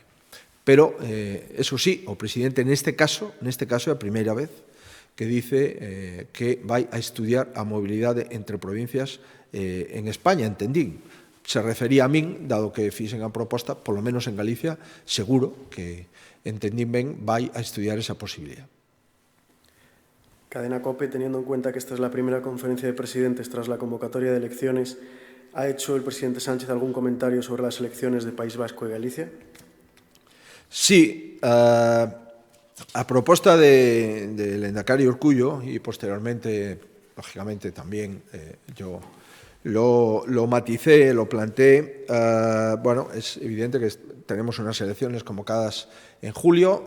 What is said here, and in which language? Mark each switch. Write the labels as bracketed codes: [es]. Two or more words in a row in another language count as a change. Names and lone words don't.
[es] Pero, eso sí, [gl] o presidente neste caso é a primeira vez que dice que vai a estudiar a mobilidade entre provincias en España, entendín. Se refería a min, dado que fixen a proposta, polo menos en Galicia, seguro que entendín ben, vai a estudiar esa posibilidad. [es] Cadena COPE, teniendo en cuenta que esta es la primera conferencia de presidentes tras la convocatoria de elecciones, ¿ha hecho el presidente Sánchez algún comentario sobre las elecciones de País Vasco y Galicia? Sí, [gl] A proposta [es] del Lehendakari Urkullu, y posteriormente, lógicamente, también yo lo maticé, lo planteé, bueno, es evidente que tenemos unas elecciones convocadas en julio.